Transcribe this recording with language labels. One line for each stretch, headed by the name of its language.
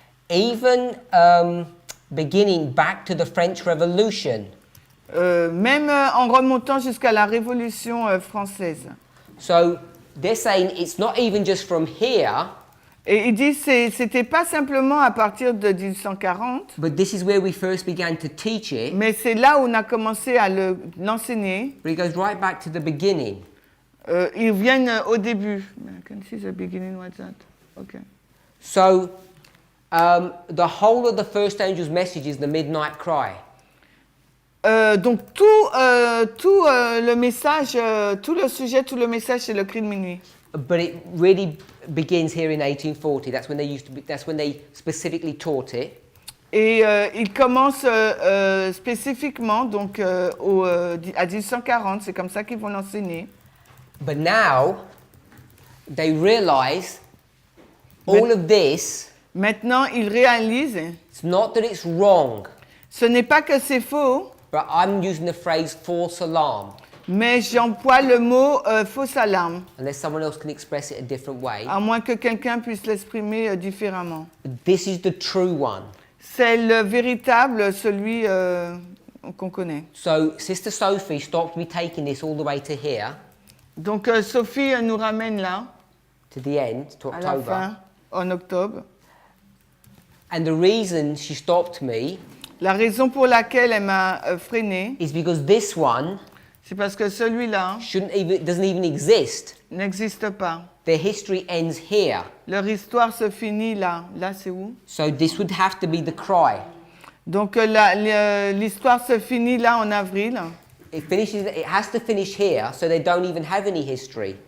English: Even beginning back to the French Revolution.
French: Même en remontant jusqu'à la Révolution française.
English: So they're saying it's not even just from here.
French: Et ils disent que c'était pas simplement à partir de 1840.
English: But this is where we first began to teach it.
French: Mais c'est là où on a commencé à l'enseigner.
English: But it goes right back to the beginning.
French: Ils viennent au début.
English: I can see the beginning. What's that? Okay. So the whole of the first angel's message is the midnight cry.
French: Donc tout le message, tout le sujet, tout le message, c'est le cri de minuit.
English: But it really begins here in 1840. That's when they used to be, that's when they specifically taught it.
French: Et il commence spécifiquement donc à 1840, c'est comme ça qu'ils vont l'enseigner.
English: But now they realize all of this.
French: Maintenant, ils réalisent.
English: It's not that it's wrong.
French: Ce n'est pas que c'est faux.
English: But I'm using the phrase false alarm.
French: Mais j'emploie le mot fausse alarme.
English: Unless someone else can express it a different way.
French: À moins que quelqu'un puisse l'exprimer différemment.
English: This is the true one.
French: C'est le véritable, celui qu'on connaît.
English: So Sister Sophie stopped me taking this all the way to here.
French: Donc Sophie nous ramène là.
English: To the end, to
French: à la
English: October.
French: fin, en octobre.
English: And the reason she stopped me.
French: La raison pour laquelle elle m'a freiné.
English: Is because this one.
French: C'est parce que celui-là
English: doesn't even exist.
French: N'existe pas.
English: Their history ends here.
French: Leur histoire se finit là. Là, c'est où?
English: So this would have to be the cry.
French: Donc l'histoire se finit là en avril.
English: It has to finish here, so they don't even have any history.